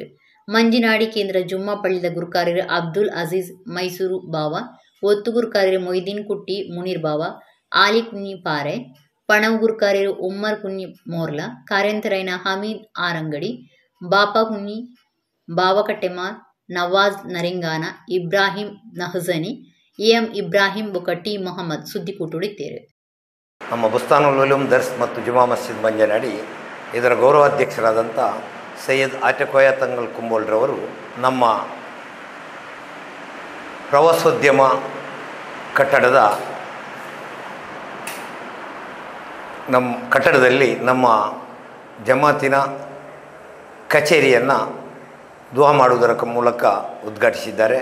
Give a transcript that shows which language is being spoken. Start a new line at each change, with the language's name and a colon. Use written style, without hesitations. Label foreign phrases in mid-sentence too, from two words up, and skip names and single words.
Tulu: ಮಂಜಿನಾಡಿ ಕೇಂದ್ರ ಜುಮ್ಮಾ ಪಳ್ಳಿದ ಗುರುಕಾರ್ಯರು ಅಬ್ದುಲ್ ಅಜೀಜ್ ಮೈಸೂರು ಬಾವ, ಒತ್ತು ಗುರುಕಾರ್ಯರು ಮೊಯ್ದೀನ್ ಕುಟ್ಟಿ ಮುನೀರ್ ಬಾವ, ಆಲಿ ಕುഞ്ഞി ಪಾರೆ, ಪಣವು ಗುರುಕಾರ್ಯರು ಉಮ್ಮರ್ ಕುഞ്ഞി ಮೋರ್ಲಾ, ಕಾರ್ಯಂತರೈನ ಹಮೀದ್ ಆರಂಗಡಿ, ಬಾಪಾ ಕುഞ്ഞി, ಬಾವಕಟ್ಟೆಮಾರ್, ನವಾಜ್ ನರಿಂಗಾನ, ಇಬ್ರಾಹಿಂ ನಹಜನಿ, ಎಂ ಇಬ್ರಾಹಿಂ ಬೊಕ ಟಿ ಮೊಹಮ್ಮದ್ ಸುದ್ದಿ ಕೂಟುಡಿದ್ದೇರು.
Kannada: ನಮ್ಮ ಬುಸ್ತಾನುಲ್ ಉಲೂಮ್ ದರ್ಸ್ ಮತ್ತು ಜುಮಾ ಮಸ್ಜಿದ್ ಮಂಜನಾಡಿ ಇದರ ಗೌರವಾಧ್ಯಕ್ಷರಾದಂಥ ಸೈಯದ್ ಆಟಕೋಯ ತಂಗಲ್ ಕುಂಬೋಳ್ರವರು ನಮ್ಮ ಪ್ರವಾಸೋದ್ಯಮ ಕಟ್ಟಡದಲ್ಲಿ ನಮ್ಮ ಜಮಾತಿನ ಕಚೇರಿಯನ್ನು ದುವಾ ಮಾಡುವುದರ ಮೂಲಕ ಉದ್ಘಾಟಿಸಿದ್ದಾರೆ.